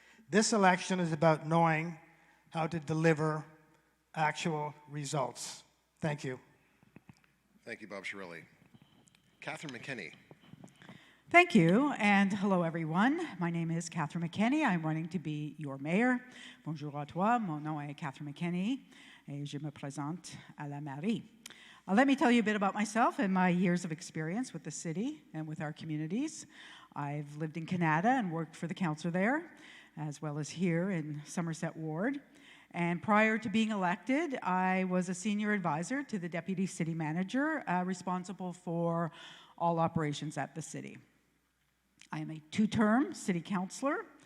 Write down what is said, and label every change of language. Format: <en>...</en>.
<en>This election is about knowing how to deliver actual results. Thank you. Thank you, Bob Chiarelli. Catherine McKenney. Thank you, and hello everyone. My name is Catherine McKenney. I'm running to be your mayor.</en> <fr>Bonjour à toi, mon nom est Catherine McKenney, et je me présente à la mairie.</fr> <en>Let me tell you a bit about myself and my years of experience with the city and with our communities. I've lived in Canada and worked for the council there, as well as here in Somerset Ward. And prior to being elected, I was a senior advisor to the deputy city manager, responsible for all operations at the city. I am a 2-term city councillor,</en>